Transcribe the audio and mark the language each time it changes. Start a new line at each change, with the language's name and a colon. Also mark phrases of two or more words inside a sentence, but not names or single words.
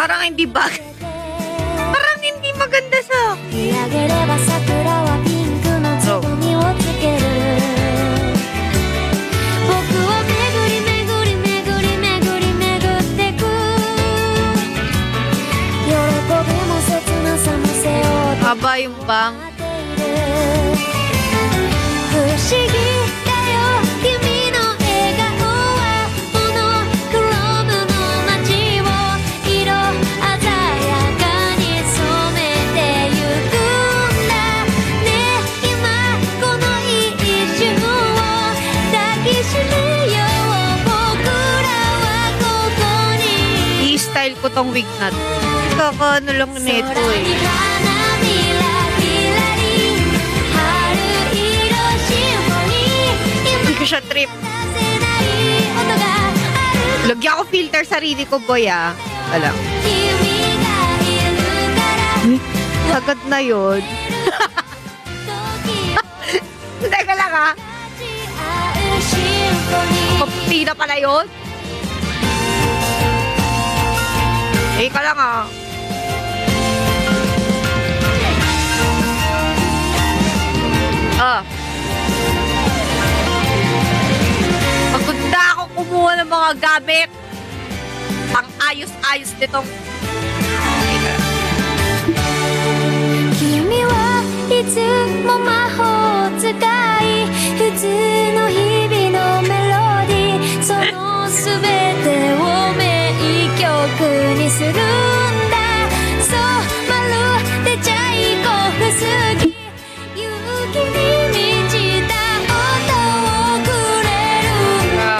Filipino: Parang hindi bagay. Parang hindi maganda sa akin.
Japanese: 見上げれば桜はピンクのつぼみをつける僕は巡り巡り巡り巡り巡ってく喜びも切なさも背負って
Filipino: Haba yung bang.
Japanese: 不思議だよ君の笑顔はモノクロームの街を色鮮やかに染めてゆくんだね今この一瞬を抱きしめよう僕らはここに
Filipino: I-style ko tong wig na to. Kaka-ano lang nito
Japanese: 空に
Filipino: eh.
Japanese: 花びらひらり春色シンフォニー
Filipino: siya trip.
Japanese: せない音がある
Filipino: Lagyan ko filter sarili ko, boy, ah. Wala.
Japanese: 君がいるから
Filipino: Uy, sagad na yun.
Japanese: 時
Filipino: Teka lang, ah.
Japanese: 合うシンフォニー
Filipino: Kopti na pala yun. Teka lang, ah. Ah. Maganda ako kumuha ng mga gamit. Pang ayos-ayos nitong...
Japanese: 君はいつも魔法使い普通の日々のメロディーその全てを名曲にするんだそうまるでチャイコフスキ勇気に満ちた音をくれるんだ